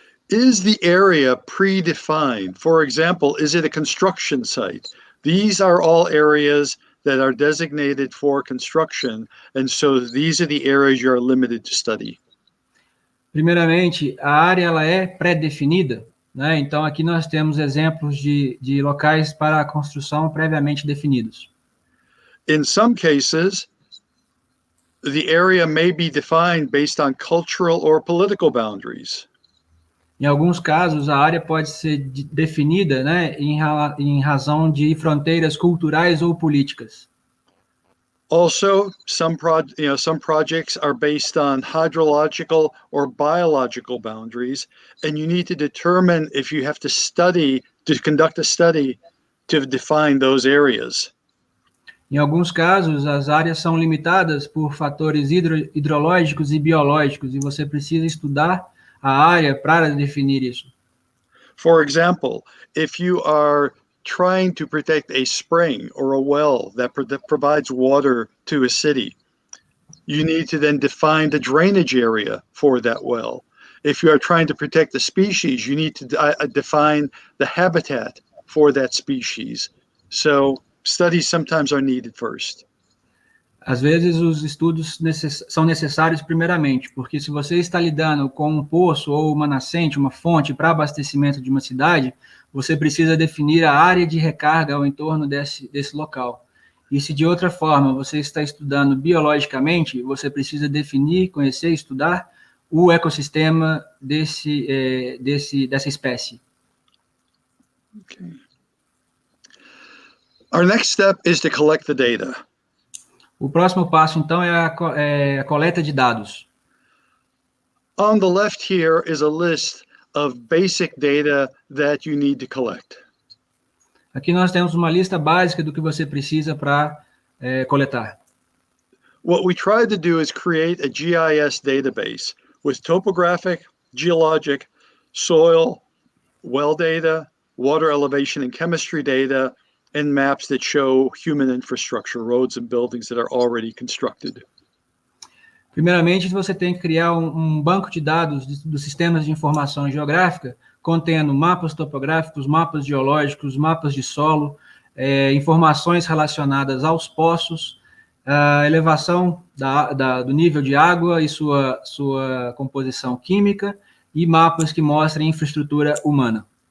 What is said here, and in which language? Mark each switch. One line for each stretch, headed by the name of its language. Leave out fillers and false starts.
English: Is the area predefined? For example, is it a construction site? These are all areas that are designated for construction, and so these are the areas you are limited to study.
Portuguese: Primeiramente, a área ela é pré-definida, né? Então, aqui nós temos exemplos de locais para a construção previamente definidos.
English: In some cases, the area may be defined based on cultural or political boundaries.
Portuguese: Em alguns casos, a área pode ser definida, né, em razão de fronteiras culturais ou políticas.
English: Also, some projects are based on hydrological or biological boundaries, and you need to determine if you have to conduct a study to define those areas.
Portuguese: Em alguns casos, as áreas são limitadas por fatores hidrológicos e biológicos, e você precisa estudar a área para definir isso.
English: For example, if you are trying to protect a spring or a well that provides water to a city, you need to then define the drainage area for that well. If you are trying to protect the species, you need to define the habitat for that species. So studies sometimes are needed first.
Portuguese: Às vezes, os estudos são necessários primeiramente, porque se você está lidando com um poço ou uma nascente, uma fonte para abastecimento de uma cidade, você precisa definir a área de recarga ao entorno desse local. E se de outra forma você está estudando biologicamente, você precisa definir, conhecer e estudar o ecossistema dessa espécie.
English: Okay. Our next step is to collect the data.
Portuguese: O próximo passo, então, é a coleta de dados.
English: On the left here is a list of basic data that you need to collect.
Portuguese: Aqui nós temos uma lista básica do que você precisa para coletar.
English: What we tried to do is create a GIS database with topographic, geologic, soil, well data, water elevation and chemistry data, and maps that show human infrastructure, roads and buildings that are already constructed.
Portuguese: Primeiramente, você tem que criar um banco de dados dos sistemas de informação geográfica, contendo mapas topográficos, mapas geológicos, mapas de solo, informações relacionadas aos poços, a elevação do nível de água e sua composição química, e mapas que mostrem infraestrutura humana.